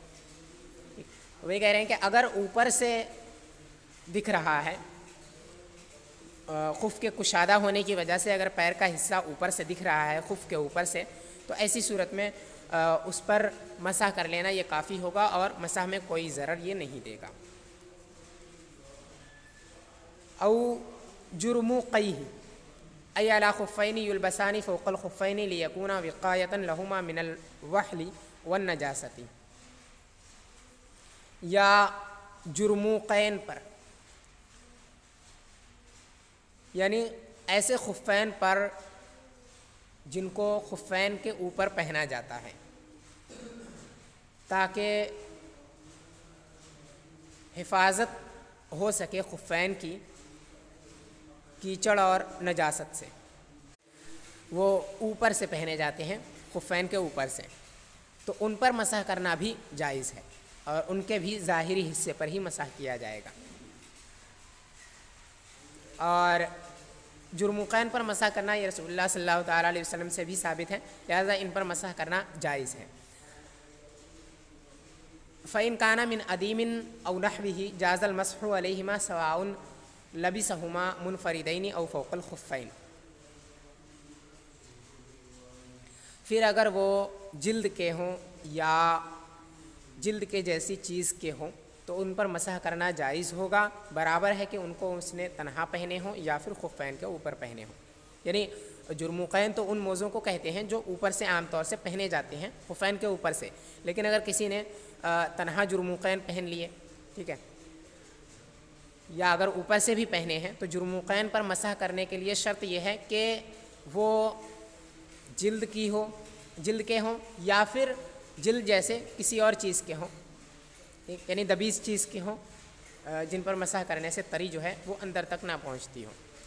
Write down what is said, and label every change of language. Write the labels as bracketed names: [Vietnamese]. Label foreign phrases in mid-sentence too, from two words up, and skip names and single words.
[Urdu] وہ کہہ رہے ہیں کہ اگر اوپر سے دکھ رہا ہے خف کے کشادہ ہونے کی وجہ سے، اگر پیر کا حصہ اوپر سے دکھ رہا ہے خف کے اوپر سے، تو ایسی صورت میں اس پر مسح کر لینا یہ کافی ہوگا اور مسح میں کوئی ضرر یہ نہیں دے گا۔ [Arabic] او جرموقیہ ای علی خفین یلبسان فوق الخفین لیکون وقایۃ لہما من الوحل والنجاست، [Urdu] یا جرموقین پر، یعنی ایسے خفین پر جن کو خفین کے اوپر پہنا جاتا ہے تاکہ حفاظت ہو سکے خفین کی کیچڑ اور نجاست سے، وہ اوپر سے پہنے جاتے ہیں خفین کے اوپر سے، تو ان پر مسح کرنا بھی جائز ہے اور ان کے بھی ظاہری حصے پر ہی مسح کیا جائے گا۔ اور جرموقین پر مسح کرنا یہ رسول اللہ [Arabic] صلی اللہ تعالیٰ علیہ وسلم [Urdu] سے بھی ثابت ہے، لہذا ان پر مسح کرنا جائز ہے۔ [Arabic] فَإِنْ كَانَ مِنْ أَدِيمٍ أَوْ نَحْوِهِ جَازَ الْمَسْحُ عَلَيْهِمَا سَوَاءٌ لَبِسَهُمَا مُنْفَرِدَيْنِ أَوْ فَوْقَ الْخُفَّيْنِ، [Urdu] پھر اگر وہ جلد کے ہوں یا جلد کے جیسی چیز کے ہوں تو ان پر مسح کرنا جائز ہوگا، برابر ہے کہ ان کو اس نے تنہا پہنے ہوں یا پھر خفین کے اوپر پہنے ہوں۔ یعنی جرموقین تو ان موزوں کو کہتے ہیں جو اوپر سے عام طور سے پہنے جاتے ہیں، خفین کے اوپر سے، لیکن اگر کسی نے تنہا جرموقین پہن لیے، ٹھیک ہے، یا اگر اوپر سے بھی پہنے ہیں، تو جرموقین پر مسح کرنے کے لیے شرط یہ ہے کہ وہ جلد کے ہوں یا پھر جلد جیسے کسی اور چیز کے ہوں، یعنی دبیز چیز کے ہوں، جن پر مسح کرنے سے تری جو ہے وہ اندر تک نہ پہنچتی ہو۔